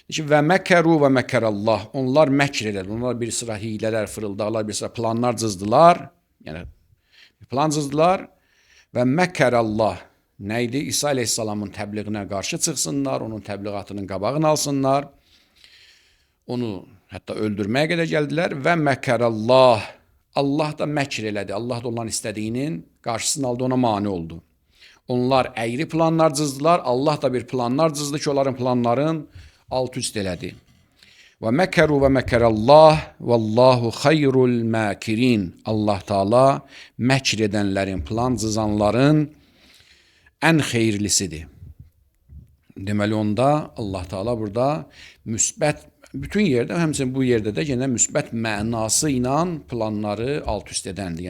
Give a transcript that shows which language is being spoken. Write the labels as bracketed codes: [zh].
[ar] Və məkəru və məkərəllah, [az] onlar məkr edir, onlar bir sıra hilələr, fırıldaqlar, bir sıra planlar cızdılar, yəni plan cızdılar və məkərəllah nə idi? İsa əleyhissalamın təbliğinə qarşı çıxsınlar, onun təbliğatının qabağını alsınlar, onu hətta öldürməyə qədər gəldilər [ar] və məkərəllah, [az] Allah da məkr elədi, Allah da onların istədiyinin qarşısını aldı, ona mane oldu. Onlar əyri planlar cızdılar, Allah da bir planlar cızdı ki, onların planların alt-üst elədi. [ar] Və məkəru və məkərəllah, vallahu xayrul məkirin. [az] Allah Taala məkr edənlərin, plan cızanların ən xeyirlisidir. Deməli onda Allah Taala burada müsbət, bütün yerdə, həmçinin bu yerdə də yenə müsbət mənası ilə planları alt-üst edəndir.